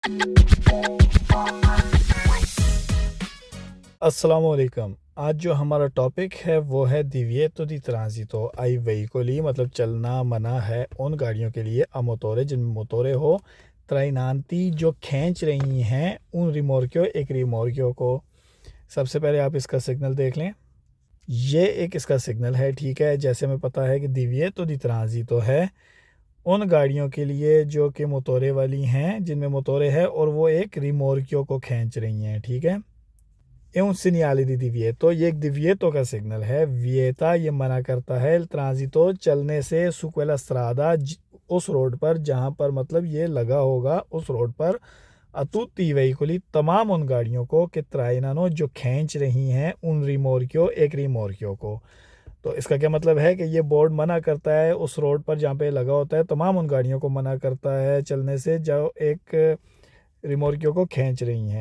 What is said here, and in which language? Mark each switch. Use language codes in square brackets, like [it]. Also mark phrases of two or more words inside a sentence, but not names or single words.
[hi] अस्सलामुअलैकुम। आज जो हमारा टॉपिक है वो है [it] divieto di transito ai veicoli, [hi] मतलब चलना मना है उन गाड़ियों के लिए [it] a motore [hi] जिनमें मोटोरे हो trainanti, जो खींच रही हैं उन रिमोर्कियो एक रिमोर्कियो को। सबसे पहले आप इसका सिग्नल देख लें। ये एक इसका सिग्नल है, ठीक है। जैसे हमें पता है कि [it] divieto di transito [hi] है उन गाड़ियों के लिए जो कि मोटोरे वाली हैं, जिनमें मोटोरे है और वो एक रिमोर्कियो को खींच रही हैं, ठीक है। [it] è un segnale di divieto, [hi] ये एक divieto का सिग्नल है। vieta ये मना करता है [it] il transito [hi] चलने से [it] su quella strada, [hi] उस रोड पर जहाँ पर मतलब ये लगा होगा उस रोड पर [it] a tutti i veicoli, [hi] तमाम उन गाड़ियों को कि trainano जो खींच रही हैं उन rimorchio एक रिमोर्कियो को। तो इसका क्या मतलब है कि ये बोर्ड मना करता है उस रोड पर जहाँ पे लगा होता है तमाम उन गाड़ियों को मना करता है चलने से जो एक रिमोर्कियो को खींच रही हैं।